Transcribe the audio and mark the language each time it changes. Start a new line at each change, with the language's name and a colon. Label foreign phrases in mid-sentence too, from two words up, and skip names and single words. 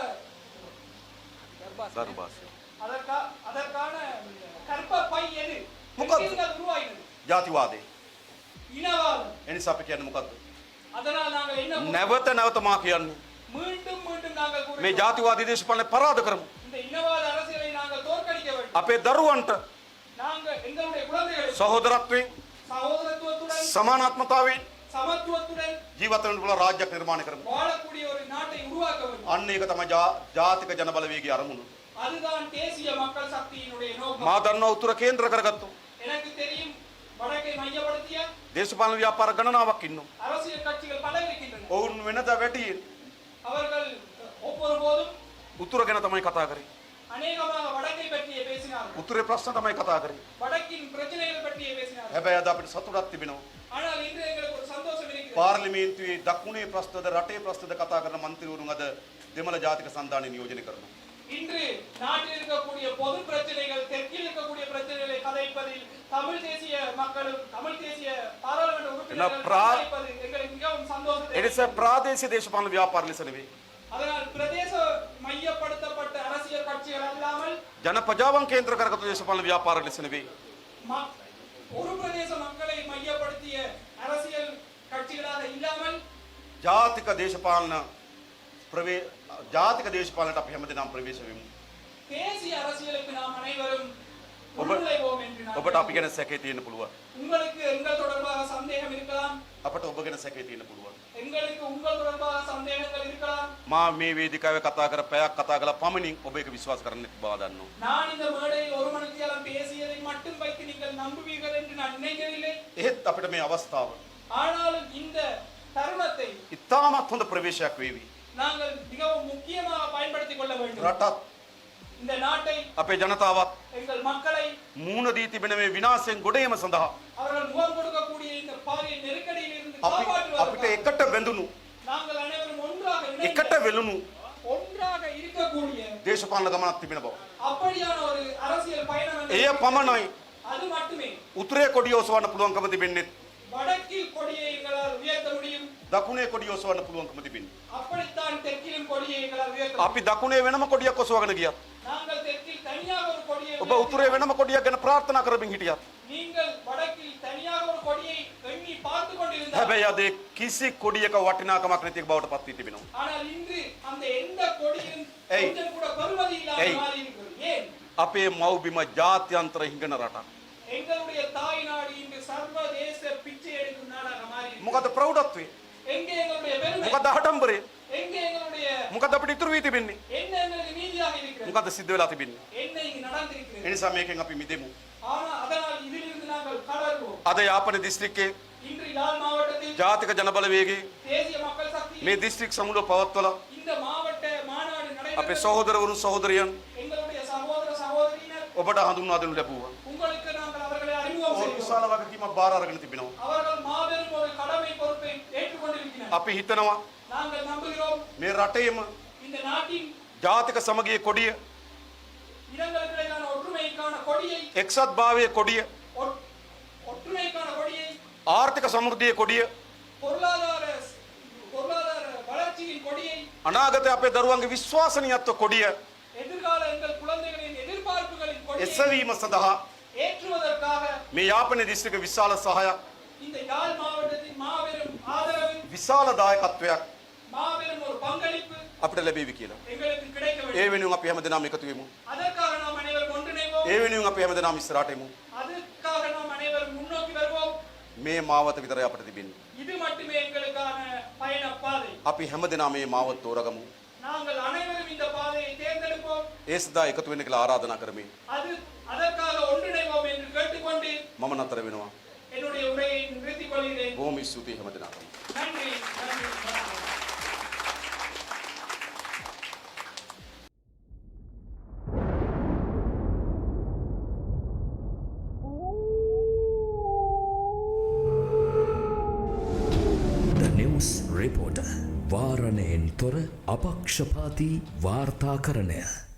Sinhala: ගර්භාෂය.
Tamil: அதற்கான கற்ப பை எது
Sinhala: මොකක්ද?
Tamil: எங்கிருந்து அது உருவாகினது
Sinhala: ජාතිවාදය.
Tamil: இனவாதம்
Sinhala: එනිසා අපි කියන්නේ මොකද්ද?
Tamil: அதனால் நாங்கள் என்ன
Sinhala: නැවත නැවත මා කියන්නේ
Tamil: மீண்டும் மீண்டும் நாங்கள்
Sinhala: මේ
Tamil: கூறுகிறோம்
Sinhala: ජාතිවාදී දේශපාලනය පරාද කරමු.
Tamil: இந்த இனவாத அரசியலை நாங்கள் தோற்கடிக்க வேண்டும்
Sinhala: අපේ දරුවන්ට
Tamil: நாங்கள் எங்களுடைய குழந்தைகளை
Sinhala: සහෝදරත්වයෙන්
Tamil: சகோதரத்துவத்துடன்
Sinhala: සමානාත්මතාවයෙන්
Tamil: சமத்துவத்துடன்
Sinhala: ජීවත් වෙන්න පුළුවන් රාජ්‍යයක් නිර්මාණය කරමු.
Tamil: வாழக்கூடிய ஒரு நாட்டை உருவாக்க வேண்டும்
Sinhala: අන්න ඒක තමයි ජාතික ජනබලවේගයේ අරමුණ.
Tamil: அதுதான் தேசிய மக்கள் சக்தியினுடைய நோக்கம்
Sinhala: මා දන්නවා උතුර කේන්ද්‍ර කරගත්තු
Tamil: எனக்கு தெரியும் வடக்கை மையப்படுத்திய
Sinhala: දේශපාලන ව්‍යාපාර ගණනාවක් ඉන්නවා.
Tamil: அரசியல் கட்சிகள் பல இருக்கின்றன
Sinhala: ඔවුන් වෙනදා වැඩියෙන්
Tamil: அவர்கள் ஒவ்வொரு போதும்
Sinhala: උතුර ගැන තමයි කතා කරේ.
Tamil: அநேகமாக வடக்கை பற்றியே பேசினார்கள்
Sinhala: උතුරේ ප්‍රශ්න තමයි කතා කරේ.
Tamil: வடக்கின் பிரச்சனைகள் பற்றியே பேசினார்கள்
Sinhala: හැබැයි අද අපිට සතුටක් තිබෙනවා.
Tamil: ஆனால் இன்று எங்களுக்கு ஒரு சந்தோஷம் இருக்கிறது
Sinhala: පාර්ලිමේන්තුවේ දකුණේ ප්‍රශ්නද රටේ ප්‍රශ්නද කතා කරන മന്ത്രിවරුන් අද දෙමළ ජාතික සන්ධානය නියෝජනය කරනවා.
Tamil: இன்று நாட்டில் இருக்கக்கூடிய பொது பிரச்சனைகள் தெற்கில் இருக்கக்கூடிய பிரச்சனைகளை கதைப்பதில் தமிழ் தேசிய மக்களும் தமிழ் தேசிய பாராளுமன்ற உறுப்பினர்கள் கதைப்பது எங்களுக்கு மிகவும் சந்தோஷத்தை
Sinhala: ඒ නිසා ප්‍රාදේශීය දේශපාලන ව්‍යාපාර ලෙස නෙවෙයි.
Tamil: அதனால் பிரதேச மையப்படுத்தப்பட்ட அரசியல் கட்சிகள் அல்லாமல்
Sinhala: ජන ප්‍රජාවන් කේන්ද්‍ර කරගත්තු දේශපාලන ව්‍යාපාර ලෙස නෙවෙයි.
Tamil: ஒரு பிரதேச மக்களை மையப்படுத்திய அரசியல் கட்சிகளாக இல்லாமல்
Sinhala: ජාතික දේශපාලන ජාතික දේශපාලනට අපි හැමදෙනාම ප්‍රවේශ වෙමු.
Tamil: தேசிய அரசியலுக்கு நாம் அனைவரும் உள்நுழைவோம் என்று நான்
Sinhala: ඔබට අපි ගැන සැකේ තියෙන්න පුළුවන්.
Tamil: உங்களுக்கு எங்கள் தொடர்பாக சந்தேகம் இருக்கலாம்
Sinhala: අපට ඔබ ගැන සැකේ තියෙන්න පුළුවන්.
Tamil: எங்களுக்கு உங்கள் தொடர்பாக சந்தேகங்கள் இருக்கலாம்
Sinhala: මා මේ වේදිකාවේ කතා කර පැයක් කතා කළා පමණින් ඔබ ඒක විශ්වාස කරන්න බව දන්නවා.
Tamil: நான் இந்த மேடையில் ஒரு மணித்தியாலம் பேசியதை மட்டும் வைத்து நீங்கள் நம்புவீர்கள் என்று நான் நினைக்கவில்லை
Sinhala: එහෙත් අපිට මේ අවස්ථාව
Tamil: ஆனாலும் இந்த தருணத்தை
Sinhala: ඉතාමත් හොඳ ප්‍රවේශයක් වේවි.
Tamil: நாங்கள் மிகவும் முக்கியமாக பயன்படுத்திக் கொள்ள வேண்டும்
Sinhala: රටත්
Tamil: இந்த நாட்டை
Sinhala: අපේ ජනතාවත්
Tamil: எங்கள் மக்களை
Sinhala: මූණ දී තිබෙන මේ විනාශයෙන් ගොඩ ඒම සඳහා
Tamil: அவர்கள் முகம் கொடுக்கக்கூடிய இந்த பாரிய நெருக்கடியில் இருந்து
Sinhala: අපිට
Tamil: காப்பாற்றுவதற்கு
Sinhala: එකට බැඳුණු
Tamil: நாங்கள் அனைவரும் ஒன்றாக இணைந்து
Sinhala: එකට වෙලුණු
Tamil: ஒன்றாக இருக்கக்கூடிய
Sinhala: දේශපාලන ගමනක් තිබෙන බව.
Tamil: அப்படியான ஒரு அரசியல் பயணம் என்று
Sinhala: එය පමණයි
Tamil: அது மட்டுமே
Sinhala: උතුරේ කොඩිය ඔසවන්න පුළුවන්කම තිබෙන්නේ.
Tamil: வடக்கில் கொடியை எங்களால் உயர்த்த முடியும்
Sinhala: දකුණේ කොඩිය ඔසවන්න පුළුවන්කම තිබෙන්නේ.
Tamil: அப்படித்தான் தெற்கிலும் கொடியை எங்களால் உயர்த்த
Sinhala: අපි දකුණේ වෙනම කොඩියක් ඔසවගෙන ගියා.
Tamil: நாங்கள் தெற்கில் தனியாக ஒரு கொடியை
Sinhala: ඔබ උතුරේ වෙනම කොඩියක් ගැන ප්‍රාර්ථනා කරමින් හිටියත්
Tamil: நீங்கள் வடக்கில் தனியாக ஒரு கொடியை எண்ணி பார்த்து கொண்டிருந்தால்
Sinhala: හැබැයි අද කිසි කොඩියක වටිනාකමක් නැති බවට පත් වී තිබෙනවා.
Tamil: ஆனால் இன்று அந்த எந்த கொடியும் ஏய். கொஞ்சம் கூட பெருமதி இல்லாமல் ஏய். மாறி இருக்கிறது ஏன்
Sinhala: අපේ මව්බිම ජාත්‍යන්තර හිඟන රටක්.
Tamil: எங்களுடைய தாய் நாடு இன்று சர்வதேச பிச்சை எடுக்கும் நாடாக மாறி இருக்கிறது.
Sinhala: මොකද ප්‍රෞಢත්වය?
Tamil: எங்கே எங்களுடைய பெருமை
Sinhala: මොකද ආඩම්බරය?
Tamil: எங்கே எங்களுடைய
Sinhala: මොකද අපිට ඉතුරු වී තිබෙන්නේ?
Tamil: என்ன எங்களுக்கு நீதியாக இருக்கிறது
Sinhala: මොකද සිද්ධ වෙලා තිබෙන්නේ?
Tamil: என்ன இங்கு நடந்திருக்கிறது
Sinhala: ඒ නිසා මේකෙන් අපි මිදෙමු.
Tamil: ஆனால் அதனால் இதிலிருந்து நாங்கள் கடறுவோம்
Sinhala: අද යාපන දිස්ත්‍රික්කයේ
Tamil: இன்று யாழ் மாவட்டத்தில்
Sinhala: ජාතික ජනබලවේගයේ
Tamil: தேசிய மக்கள் சக்தி
Sinhala: මේ දිස්ත්‍රික් සමුළුව පවත්වලා
Tamil: இந்த மாவட்ட மாநாடு
Sinhala: අපේ
Tamil: நடைபெற்றது
Sinhala: සහෝදරවරුන් සහෝදරියන්
Tamil: எங்களுடைய சகோதர சகோதரியினர்
Sinhala: ඔබට හඳුන්වා දෙනු ලැබුවා.
Tamil: உங்களுக்கு நாங்கள் அவர்களை அறிமுகம்
Sinhala: ඔවුන්
Tamil: செய்வோம்.
Sinhala: විශාල වගකීමක් බාර අරගෙන තිබෙනවා.
Tamil: அவர்கள் மாபெரும் ஒரு கடமை பொறுப்பை ஏற்றுக்கொண்டிருக்கிறார்கள்.
Sinhala: අපි හිතනවා
Tamil: நாங்கள் நம்புகிறோம்
Sinhala: මේ රටේම
Tamil: இந்த நாட்டின்
Sinhala: ජාතික සමගියේ කොඩිය,
Tamil: இனங்களுக்கிடையிலான ஒற்றுமைக்கான கொடியை
Sinhala: එක්සත් භාවයේ කොඩිය,
Tamil: ஒ- ஒற்றுமைக்கான கொடியை
Sinhala: ආර්ථික සමෘද්ධියේ කොඩිය,
Tamil: பொருளாதார பொருளாதார வளர்ச்சியின் கொடியை
Sinhala: අනාගතයේ අපේ දරුවන්ගේ විශ්වාසනීයත්ව කොඩිය
Tamil: எதிர்கால எங்கள் குழந்தைகளின் எதிர்பார்ப்புகளின் கொடியை
Sinhala: එසවීම සඳහා
Tamil: ஏற்றுவதற்காக
Sinhala: මේ යාපනයේ දිස්ත්‍රික්ක විශාල සහායක්,
Tamil: இந்த யாழ் மாவட்டத்தின் மாபெரும் ஆதரவு
Sinhala: විශාල දායකත්වයක්
Tamil: மாபெரும் ஒரு பங்களிப்பு
Sinhala: අපිට ලැබෙවි කියලා.
Tamil: எங்களுக்கு கிடைக்க
Sinhala: ඒ
Tamil: வேண்டும்.
Sinhala: වෙනුවෙන් අපි හැමදෙනාම එකතු වෙමු.
Tamil: அதற்காக நாம் அனைவரும் ஒன்றிணைவோம்.
Sinhala: ඒ වෙනුවෙන් අපි හැමදෙනාම ඉස්සරහට එමු.
Tamil: அதற்காக நாம் அனைவரும் முன்னோக்கி வருவோம்.
Sinhala: මේ මාවත විතරයි අපිට තිබෙන්නේ.
Tamil: இது மட்டுமே எங்களுக்கான பயண பாதை.
Sinhala: අපි හැමදෙනාම මේ මාවත තෝරගමු.
Tamil: நாங்கள் அனைவரும் இந்த பாதையை தேர்ந்தெடுப்போம்.
Sinhala: ඒ සදා එකතු වෙන්න කියලා ආරාධනා කරමි.
Tamil: அதற்காக ஒன்றிணைவோம் என்று கேட்டுக்கொண்டு
Sinhala: මම නතර වෙනවා.
Tamil: என்னுடைய உரையை நிறுத்திக் கொள்கிறேன்.
Sinhala: බොහොම ස්තුතියි හැමදෙනාටම.
Tamil: நன்றி நன்றி வணக்கம்.
Sinhala: The News Reporter වාරණයෙන් තොර අපක්ෂපාතී වාර්තාකරණය